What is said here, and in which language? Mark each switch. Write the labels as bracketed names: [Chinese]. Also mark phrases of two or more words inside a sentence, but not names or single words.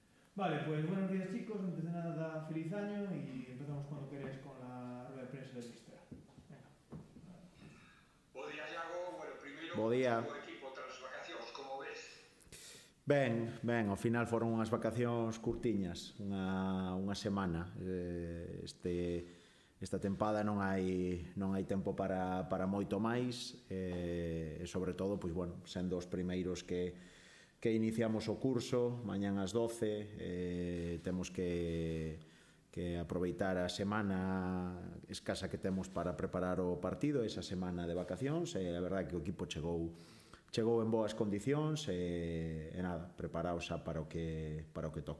[Spanish] Vale, pues buenos días chicos, antes de nada feliz año y empezamos cuando queráis con la rueda de prensa del Mister. Venga. [Galician] Bo día, Iago. Bueno, primeiro, Bo como está día. o equipo tras as vacacións, como ves? Ben, ao final foron unhas vacacións curtiñas, unha semana. Esta tempada non hai tempo para moito máis, e sobre todo, pois, bueno, sendo os primeiros que iniciamos o curso, mañán ás 12, temos que aproveitar a semana escasa que temos para preparar o partido, esa semana de vacacións, e a verdade que o equipo chegou en boas condicións e nada, preparaos xa para o que toca.